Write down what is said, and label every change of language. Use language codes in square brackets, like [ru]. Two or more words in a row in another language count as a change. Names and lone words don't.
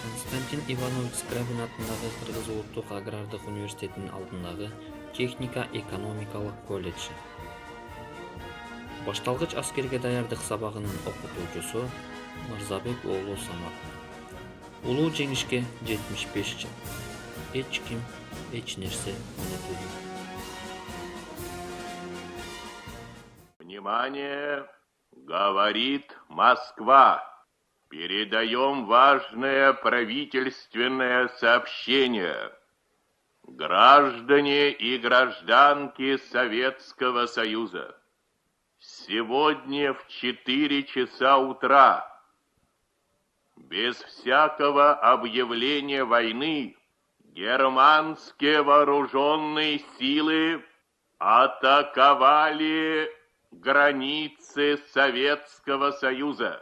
[ky] Константин Иванович Скрябин атындагы Кыргыз Улуттук агрардык университетинин алдындагы техника-экономикалык колледжи. Башталгыч аскерге даярдык сабагынын окутуучусу Мырзабек уулу Самат. Улуу жеңишке 75 жыл. Эч ким, эч нерсе унутулбайт. [ru] Внимание! Говорит Москва. Передаем важное правительственное сообщение. Граждане и гражданки Советского Союза, сегодня в 4 часа утра, без всякого объявления войны, германские вооруженные силы атаковали границы Советского Союза.